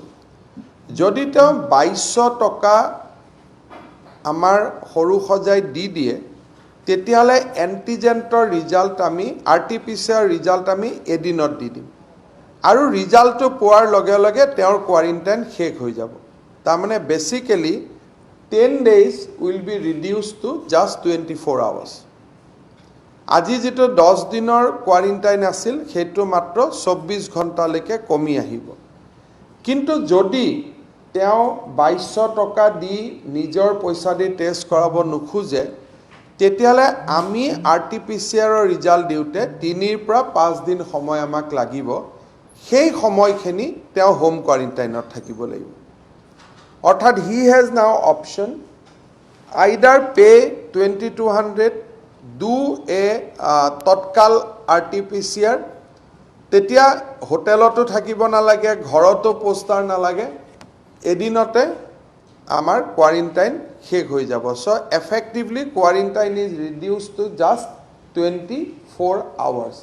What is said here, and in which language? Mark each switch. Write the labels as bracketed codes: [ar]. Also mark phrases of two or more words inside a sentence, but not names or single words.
[as] যদি তেওঁ 2200 টকা আমাৰ সৰু সজাই দি দিয়ে, তেতিয়াহ'লে এণ্টিজেনৰ ৰিজাল্ট আমি RT-PCR ৰিজাল্ট আমি এদিনত দি দিম আৰু ৰিজাল্টটো পোৱাৰ লগে লগে তেওঁৰ কোৱাৰেণ্টাইন শেষ হৈ যাব। [en] তাৰমানে বেচিকেলি 10 days will be reduced to just 24 hours. [as] আজি যিটো 10 দিনৰ কোৱাৰেণ্টাইন আছিল, সেইটো মাত্ৰ 24 ঘণ্টালৈকে কমি আহিব। কিন্তু যদি তেওঁ 2200 টকা দি নিজৰ পইচা দি টেষ্ট কৰাব নোখোজে, তেতিয়াহ'লে আমি RT-PCRৰ ৰিজাল্ট দিওঁতে 3 পৰা 5 দিন সময় আমাক লাগিব। সেই সময়খিনি তেওঁ হোম কোৱাৰেণ্টাইনত থাকিব লাগিব। অৰ্থাৎ [en] he has now option either pay 2200, do a [as] তৎকাল RT-PCR তেতিয়া হোটেলতো থাকিব নালাগে, ঘৰতো পোষ্টাৰ নালাগে, এদিনতে আমাৰ কোৱাৰেণ্টাইন শেষ হৈ যাব। [en] so effectively quarantine is reduce to just 24 hours.